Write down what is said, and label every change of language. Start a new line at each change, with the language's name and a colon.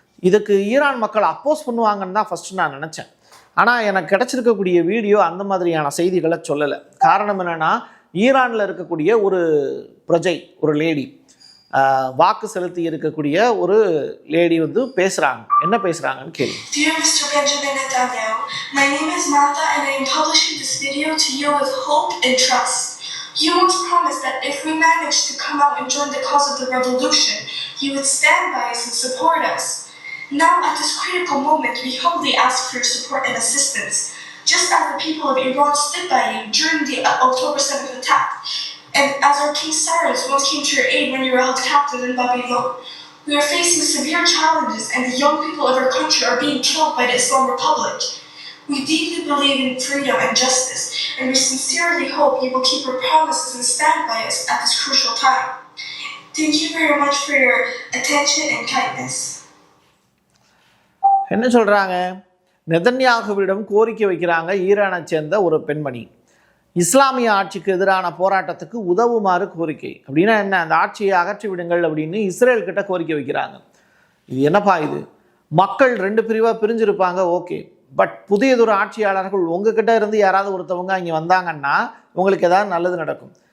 Tamil: இதுக்கு ஈரான் மக்கள் அப்போஸ் பண்ணுவாங்கன்னு தான் ஃபஸ்ட்டு நான் நினச்சேன். ஆனால் எனக்கு கிடச்சிருக்கக்கூடிய வீடியோ அந்த மாதிரியான செய்திகளை சொல்லலை. காரணம் என்னென்னா, ஈரானில் இருக்கக்கூடிய ஒரு பிரஜை, ஒரு லேடி, வாக்கு செலுத்தி இருக்கக்கூடிய ஒரு லேடி வந்து பேசுகிறாங்க. என்ன பேசுகிறாங்கன்னு கேள்வி.
English: Dear Mr. Benjamin Netanyahu, my name is Martha and I am publishing this video to you with hope and trust. You once promised that if we managed to come out and join the cause of the revolution, you would stand by us and support us. Now, at this critical moment, we humbly ask for your support and assistance. Just as the people of Iran stood by you during the October 7th attack, and as our King Cyrus once came to your aid when you were held captive in Babylon, we are facing severe challenges and the young people of our country are being killed by the Islam Republic. We deeply believe in freedom and justice, and we sincerely hope you will keep your promises and stand by us at this crucial time. Thank you very much for your attention and kindness.
Tamil: என்ன சொல்கிறாங்க? நெதன்யாகுவிடம் கோரிக்கை வைக்கிறாங்க ஈரானை சேர்ந்த ஒரு பெண்மணி. இஸ்லாமிய ஆட்சிக்கு எதிரான போராட்டத்துக்கு உதவுமாறு கோரிக்கை. அப்படின்னா என்ன? அந்த ஆட்சியை அகற்றி விடுங்கள் அப்படின்னு இஸ்ரேல் கிட்ட கோரிக்கை வைக்கிறாங்க. இது என்னப்பா இது? மக்கள் 2 பிரிவாக பிரிஞ்சிருப்பாங்க, ஓகே. பட் புதியதொரு ஆட்சியாளர்கள் உங்ககிட்ட இருந்து யாராவது ஒருத்தவங்க இங்கே வந்தாங்கன்னா உங்களுக்கு ஏதாவது நல்லது நடக்கும்.